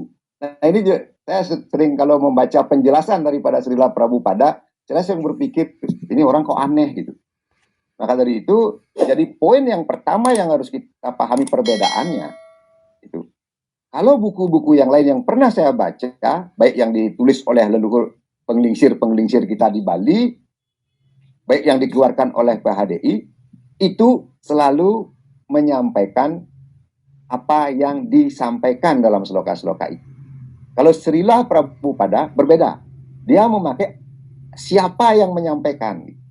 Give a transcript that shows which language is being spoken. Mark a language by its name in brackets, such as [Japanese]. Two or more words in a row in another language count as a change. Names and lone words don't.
[Indonesian] Nah ini saya sering kalau membaca penjelasan daripada Srila Prabhupada, saya sering berpikir ini orang kok aneh gitu. Maka dari itu, jadi poin yang pertama yang harus kita pahami perbedaannya, itu kalau buku-buku yang lain yang pernah saya baca, baik yang ditulis oleh leluhur penglingsir-penglingsir kita di Bali, baik yang dikeluarkan oleh PHDI, itu selalu menyampaikan apa yang disampaikan dalam sloka-sloka itu. Kalau Srila Prabhupada berbeda, dia memakai siapa yang menyampaikan.